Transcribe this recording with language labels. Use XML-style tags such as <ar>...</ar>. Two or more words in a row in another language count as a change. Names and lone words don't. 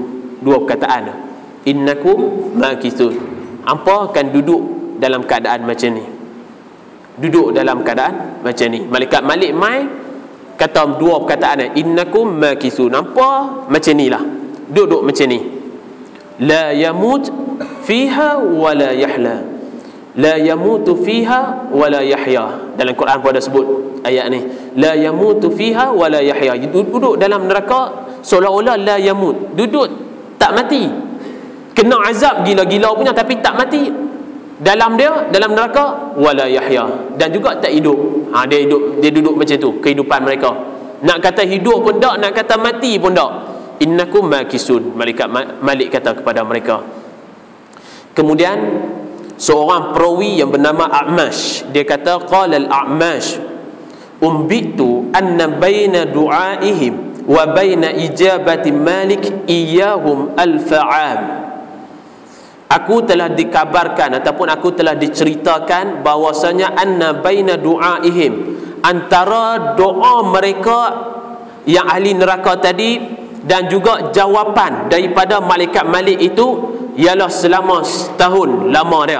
<ms>Dua perkataan,</ms> <ar>إنكم ماكثون,</ar> <ms>hampa akan duduk dalam keadaan macam ni, duduk dalam keadaan macam ni. Malaikat Malik mai kata dua perkataan,</ms> <ar>إنكم ماكثون,</ar> <ms>hampa macam ni lah, duduk macam ni.</ms> <ar>لا يموت فيها ولا يحلى، لا يموت فيها ولا يحيى.</ar> <ms>Dalam Quran pun ada sebut ayat ni,</ms> <ar>لا يموت فيها ولا يحيى,</ar> <ms>duduk dalam neraka seolah-olah</ms> <ar>لا يموت,</ar> <ms>duduk tak mati, kena azab gila-gila punya tapi tak mati dalam neraka,</ms> <ar>ولا يحيى,</ar> <ms>dan juga tak hidup. Dia duduk macam tu kehidupan mereka. Nak kata hidup pun tak, nak kata mati pun tak.</ms> <ar>إنكم ماكثون,</ar> <ms>malaikat Malik kata kepada mereka. Kemudian seorang perawi yang bernama A'mash, dia kata</ms> <ar>قال الأعمش أنبئت أن بين دعائهم وبين إجابة مالك إياهم ألف عام.</ar> <ms>Aku telah dikabarkan ataupun aku telah diceritakan bahwasanya</ms> <ar>أن بين دعائهم,</ar> <ms>antara doa mereka yang ahli neraka tadi dan juga jawapan daripada malaikat Malik itu ialah selama setahun lama dia.</ms>